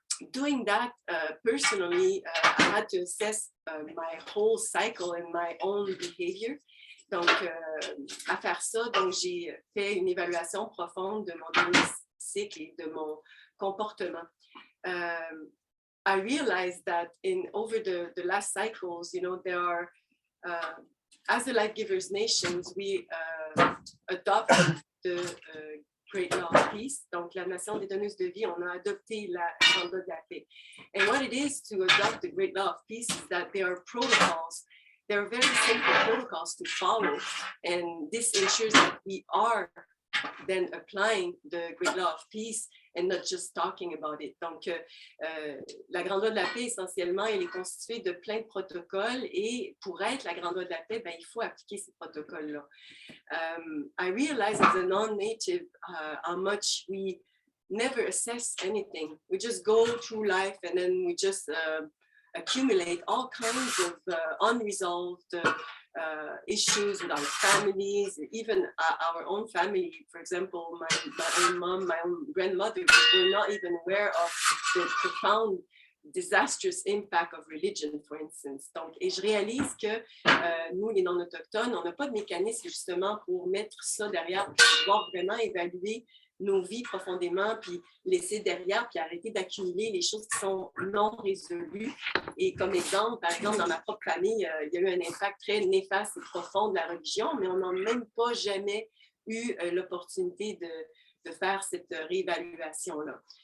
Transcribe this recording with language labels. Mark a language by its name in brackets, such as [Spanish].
[English] Doing that personally, I had to assess my whole cycle and my own behavior. [French] Donc, à faire ça, donc j'ai fait une évaluation profonde de mon dernier cycle et de mon comportement. [English] I realized that over the last cycles, you know, there are, as the Life Givers Nations, we adopted the Great Law of Peace. [French] Donc, la Nation des donneuses de vie, on a adopté la Grande Loi de la paix. [English] And what it is to adopt the Great Law of Peace is that there are protocols. There are very simple protocols to follow, and this ensures that we are then applying the Great Law of Peace and not just talking about it. [French] Donc, la Grande Loi de la paix, essentiellement, elle est constituée de plein de protocoles et pour être la Grande Loi de la paix, ben, il faut appliquer ces protocoles-là. [English] I realize as a non-native how much we never assess anything. We just go through life and then we just accumulate all kinds of unresolved issues with our families, even our own family. For example, my own mom, my own grandmother were not even aware of the profound disastrous impact of religion, for instance. [French] Donc, et je réalise que nous, les non-autochtones, on n'a pas de mécanisme justement pour mettre ça derrière, pour pouvoir vraiment évaluer nos vies profondément, puis laisser derrière, puis arrêter d'accumuler les choses qui sont non résolues. Et comme exemple, par exemple, dans ma propre famille, il y a eu un impact très néfaste et profond de la religion, mais on n'a même pas jamais eu l'opportunité de faire cette réévaluation-là.